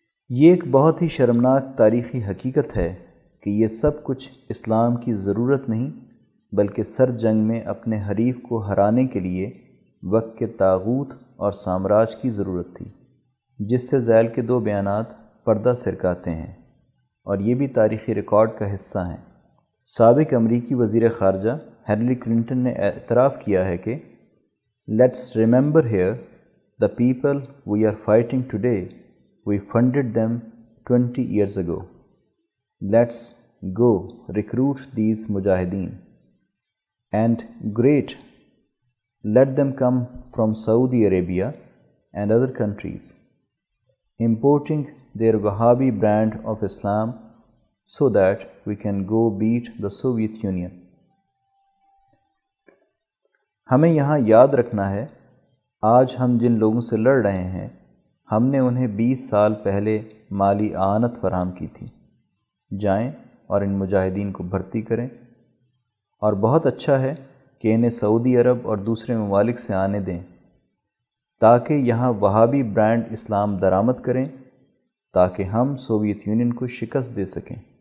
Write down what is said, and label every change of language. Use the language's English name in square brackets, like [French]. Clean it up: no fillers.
[Urdu] یہ ایک بہت ہی شرمناک تاریخی حقیقت ہے کہ یہ سب کچھ اسلام کی ضرورت نہیں بلکہ سر جنگ میں اپنے حریف کو ہرانے کے لیے وقت کے طاغوت اور سامراج کی ضرورت تھی، جس سے ذیل کے دو بیانات پردہ سرکاتے ہیں اور یہ بھی تاریخی ریکارڈ کا حصہ ہیں۔ سابق امریکی وزیر خارجہ ہیلری کلنٹن نے اعتراف کیا ہے کہ [English] Let's remember here the people we are fighting today we funded them 20 years ago. Let's go recruit these mujahideen. And great, let them come from Saudi Arabia and other countries, importing their Wahhabi brand of Islam so that we can go beat the Soviet Union. [Urdu] ہمیں یہاں یاد رکھنا ہے آج ہم جن لوگوں سے لڑ رہے ہیں ہم نے انہیں 20 سال پہلے مالی اعانت فراہم کی تھی. جائیں اور ان مجاہدین کو بھرتی کریں، اور بہت اچھا ہے کہ انہیں سعودی عرب اور دوسرے ممالک سے آنے دیں تاکہ یہاں وہابی برانڈ اسلام درآمد کریں تاکہ ہم سوویت یونین کو شکست دے سکیں.